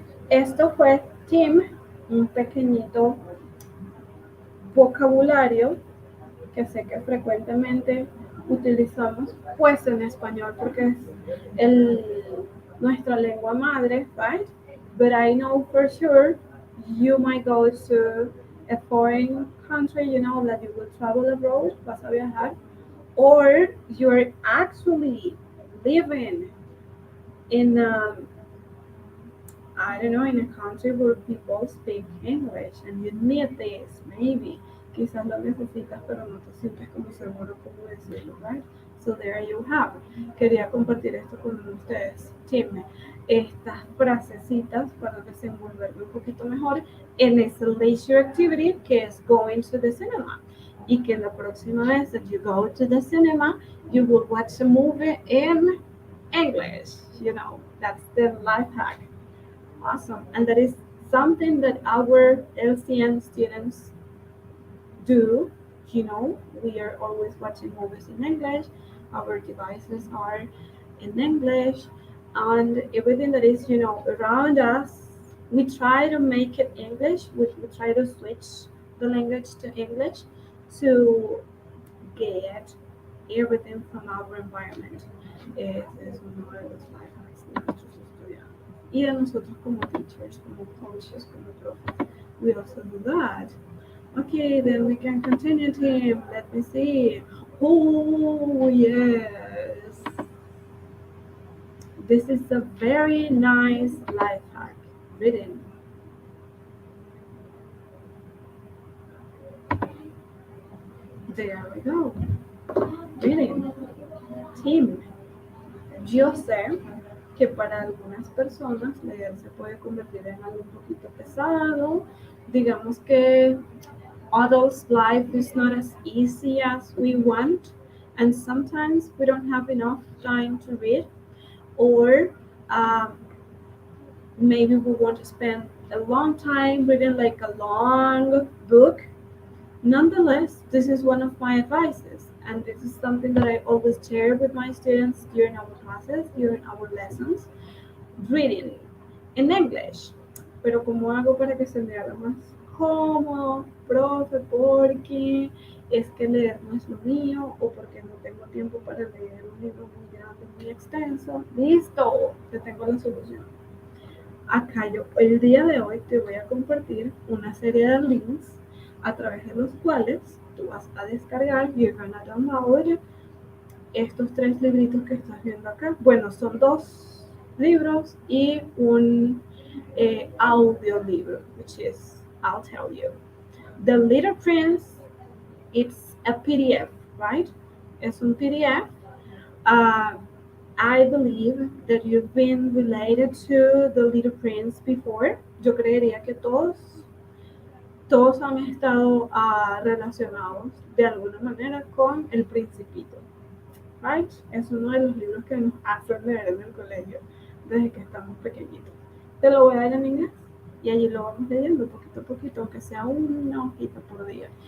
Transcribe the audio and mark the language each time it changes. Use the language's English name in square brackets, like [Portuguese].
[Spanish] Esto fue, Tim, un pequeñito vocabulario que sé que frecuentemente utilizamos, pues en español, porque es nuestra lengua madre, [English] right? But I know for sure you might go to a foreign country, you know, that you will travel abroad, [Spanish] vas a viajar, [English] or you're actually living in I don't know, in a country where people speak English and you need this, maybe. [Spanish] Quizás lo necesitas, pero no te sientes como seguro cómo decirlo, [English] right? So there you have. [Spanish] Quería compartir esto con ustedes. Tim, estas frasecitas para desenvolverme un poquito mejor en ese [English] leisure activity [Spanish] que es [English] going to the cinema. [Spanish] Y que la próxima vez [English] that you go to the cinema, you will watch a movie in English. You know, that's the life hack. Awesome. And that is something that our LCN students do. You know, we are always watching movies in English. Our devices are in English. And everything that is, you know, around us, we try to make it English. We try to switch the language to English to get everything from our environment. [Spanish] Es uno de los life hacks de nuestros estudiantes. Y de nosotros como teachers, como coaches, como profes. [English] We also do that. Okay, then we can continue, Tim. Let me see. Oh, yes. This is a very nice life hack. Reading. There we go. Reading. Tim. [Spanish] Yo sé que para algunas personas leer se puede convertir en algo un poquito pesado. Digamos que [English] adults' life is not as easy as we want, and sometimes we don't have enough time to read, or maybe we want to spend a long time reading like a long book. Nonetheless, this is one of my advices, and this is something that I always share with my students during our classes, during our lessons. Reading in English. [Spanish] Pero ¿cómo hago para que se me haga más cómodo, profe? Porque es que leer no es lo mío, o porque no tengo tiempo para leer un libro muy grande, muy extenso. Listo, te tengo la solución. Acá yo, el día de hoy te voy a compartir una serie de links a través de los cuales tú vas a descargar, [English] you're gonna download [Spanish] estos 3 libritos que estás viendo acá. Bueno, son 2 libros y un audiolibro, [English] which is, I'll tell you. The Little Prince, it's a PDF, right? [Spanish] Es un PDF. [English] I believe that you've been related to The Little Prince before. [Spanish] Yo creería que todos han estado relacionados de alguna manera con El Principito, [English] right? [Spanish] Es uno de los libros que nos hacen leer en el colegio desde que estamos pequeñitos. Te lo voy a dar en inglés y allí lo vamos leyendo poquito a poquito, aunque sea una hojita por día.